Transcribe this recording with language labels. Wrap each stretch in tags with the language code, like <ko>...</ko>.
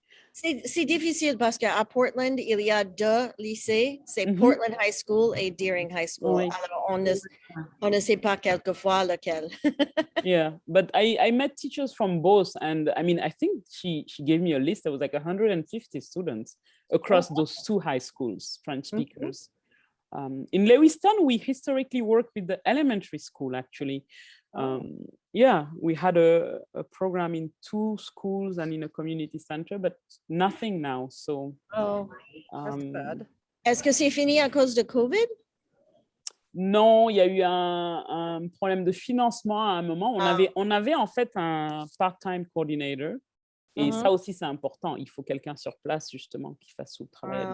<fr>C'est difficile parce qu'à Portland, il y a deux lycées, c'est Portland High School et Deering High School. Oui. Alors, on ne sait pas quelquefois lequel.</fr> <en>Yeah, but I met teachers from both, and I mean, I think she gave me a list. There was like 150 students across those two high schools, French speakers. In Lewiston, we historically worked with the elementary school, actually. Yeah, we had a program in 2 schools and in a community center, but nothing now. So, That's bad.</en> <fr>Est-ce que c'est fini à cause de COVID? Non, il y a eu un problème de financement à un moment. On avait en fait un part-time coordinator. Et ça aussi, c'est important. Il faut quelqu'un sur place, justement, qui fasse tout le travail.</fr>